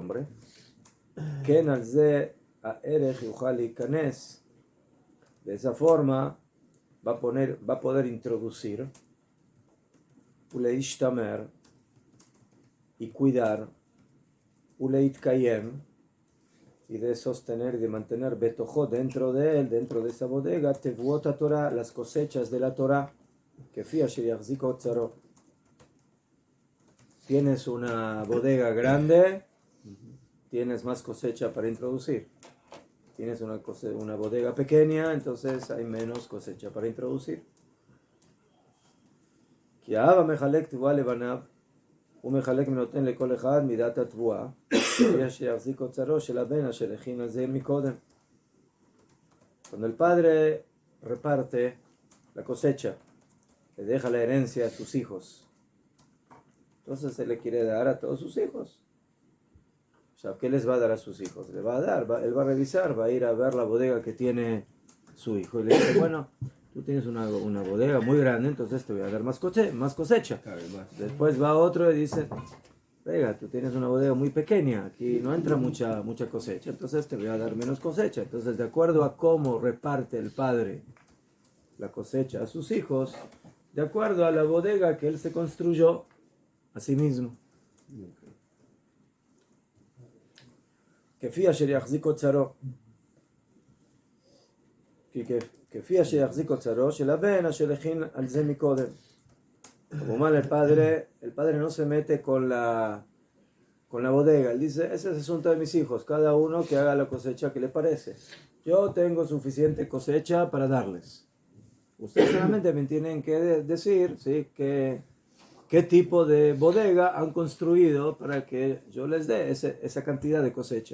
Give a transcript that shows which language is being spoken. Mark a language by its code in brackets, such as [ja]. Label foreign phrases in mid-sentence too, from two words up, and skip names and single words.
[es] hombre, [he] כן על זה הערך יוכל ליכנס, [es] de esa forma va a poder introducir, uleishtamer, y cuidar, uleitkayem, y de sostener y de mantener betojo dentro de él, dentro de esa bodega, [he] תבואות תורה, [es] las cosechas de la Torah, que [he] כפי שיחזיק אוצרו. [es] Tienes una bodega grande, tienes más cosecha para introducir. Tienes una bodega pequeña, entonces hay menos cosecha para introducir. [he] כי האב המחלק תבואה לבניו, הוא מחלק ונותן לכל אחד מידת התבואה, כפי שיחזיק אוצרו של הבן אשר הכין על זה מקודם. [es] Cuando el padre reparte la cosecha, le deja la herencia a sus hijos, entonces se le quiere dar a todos sus hijos. O sea, ¿qué les va a dar a sus hijos? Le va a dar, él va a revisar, va a ir a ver la bodega que tiene su hijo y le dice, bueno, tú tienes una bodega muy grande, entonces te voy a dar más cosecha. Después va otro y dice, venga, tú tienes una bodega muy pequeña, aquí no entra mucha cosecha, entonces te voy a dar menos cosecha. Entonces, de acuerdo a cómo reparte el padre la cosecha a sus hijos, de acuerdo a la bodega que él se construyó a sí mismo. [he] כפי אשר יחזיק אוצרו, כפי אשר יחזיק אוצרו של הבן אשר הכין על זה מקודם. [es] Como el padre no se mete con la bodega, él dice, ese es el asunto de mis hijos, cada uno que haga la cosecha que le parece. Yo tengo suficiente cosecha para darles. Ustedes solamente me tienen que decir, ¿sí?, qué tipo de bodega han construido para que yo les dé esa cantidad de cosecha.